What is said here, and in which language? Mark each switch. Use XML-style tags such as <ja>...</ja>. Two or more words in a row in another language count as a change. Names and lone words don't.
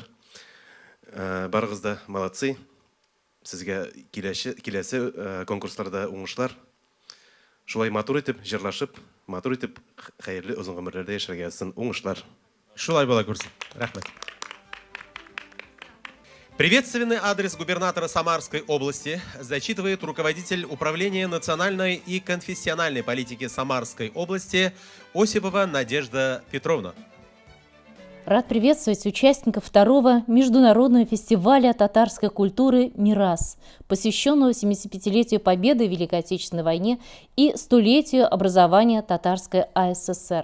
<tt>Барыгыз да молодцы. Сезгә киләсе конкурсларда уңышлар. Шулай матур итеп, җырлашып, матур итеп, хәерле озын гомерләрдә яшәргә язсын уңышлар. Шулай була күрсен. Рахмәт.</tt> <ru>Приветственный адрес губернатора Самарской области зачитывает руководитель управления национальной и конфессиональной политики Самарской области Осипова Надежда Петровна. Рад приветствовать участников второго международного фестиваля татарской культуры «Мирас», посвященного 75-летию Победы в Великой Отечественной войне и 100-летию образования Татарской АССР.</ru>